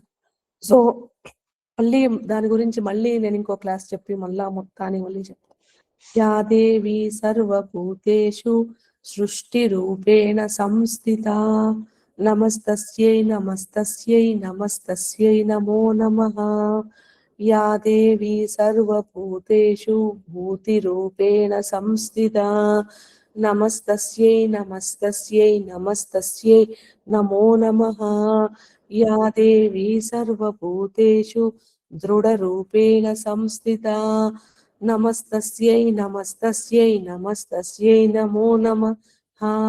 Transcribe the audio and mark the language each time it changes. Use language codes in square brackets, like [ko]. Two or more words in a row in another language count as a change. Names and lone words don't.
[te] సో మళ్ళీ దాని గురించి మళ్ళీ నేను ఇంకో క్లాస్ చెప్పి మళ్ళా మొత్తాన్ని మళ్ళీ చెప్తాను. [sa] యాదేవి సర్వభూతేషు సృష్టి రూపేణ సంస్థితా నమస్తస్యై నమస్తస్యై నమస్తస్యై నమో నమః. या देवी सर्वभूतेषु भूतिरूपेण संस्थिता नमस्तस्यै नमस्तस्यै नमस्तस्यै नमो नमः. या देवी सर्वभूतेषु दृढरूपेण संस्थिता नमस्तस्यै नमस्तस्यै नमस्तस्यै नमो नमः.